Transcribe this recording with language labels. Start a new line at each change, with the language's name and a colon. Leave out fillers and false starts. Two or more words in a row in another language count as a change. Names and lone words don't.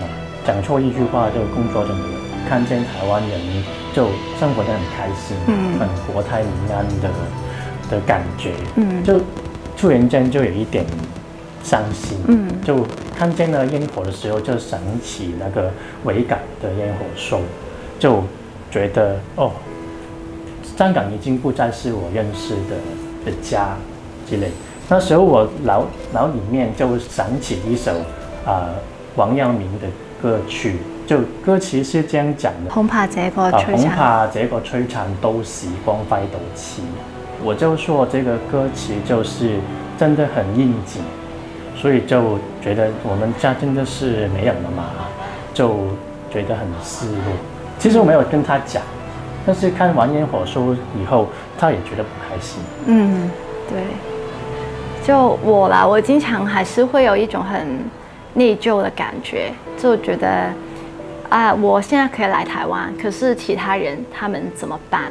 Chinese: 講錯一句話就工作就沒有，看見台灣人就生活得很開心，很國泰民安的感覺，就突然間就有一點傷心，就看見了煙火的時候就想起那個維港的煙火秀，就覺得哦，香港已經不再是我認識的家之類。那時候我腦裡面就想起一首黃耀明的歌曲，就歌詞是這樣講的： 恐怕這個璀璨都是光輝斗氣。我就說這個歌詞就是真的很應景，所以就覺得我們家真的是沒有了嘛，就覺得很失落。其實我沒有跟他講，但是看完煙火秀以後，他也覺得不開心。對， 就我啦，我经常还是会有一种很内疚的感觉，就觉得我现在可以来台湾，可是其他人他们怎么办？